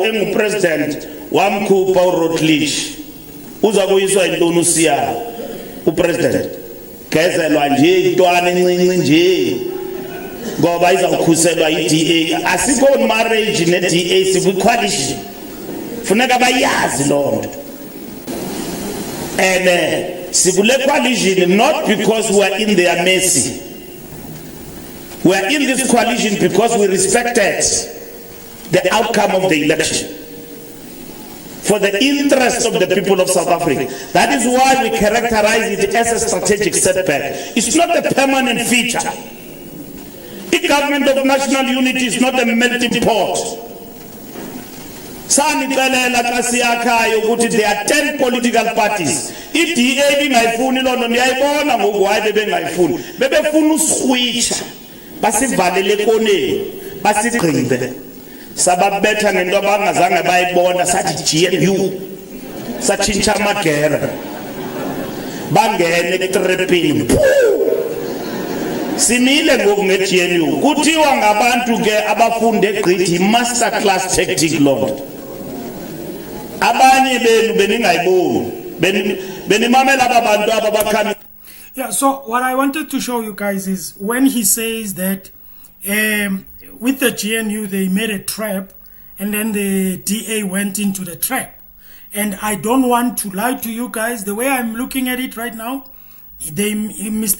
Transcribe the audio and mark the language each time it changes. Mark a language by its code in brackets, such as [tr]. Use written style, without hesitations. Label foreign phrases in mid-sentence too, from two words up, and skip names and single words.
[xh] engupresident wamkhupha uRotlish uza kuyiswa intoni uSiya upresident gezelwa nje intwana encinci nje ngoba izawukhuselwa iDA asikho marriage neDA sikwi-coalition funeka bayazi loo nto and sikule coalition [en] not because we are in their mercy. We are in this coalition because we respected the outcome of the election for the interest of the people of South Africa. That is why we characterize it as a strategic setback. It's not a permanent feature. The government of national unity is not a melting pot. [xh] Sanixelela xa siyakhayo ukuthi [en] there are 10 political parties. [xh] I-DA bingayifuni loo nto ndiyayibona ngoku hayi bebengayifuni. Bebefuna uswitsha. Basivalele koneni. Basigqibe. Sababetha ngento abangazange bayibona sathi GNU. Satshintsha amagera. Bangene etrepini. Simile ngoku nge-GNU. Kuthiwa ngabantu ke abafunde gqithi [en] master class tactic [xh] loo. Abanye benu beningayiboni. Benimamela abantu ababakhani. [en] Yeah, so what I wanted to show you guys is when he says that with the GNU they made a trap and then the DA went into the trap. And I don't want to lie to you guys. The way I'm looking at it right now, Mr.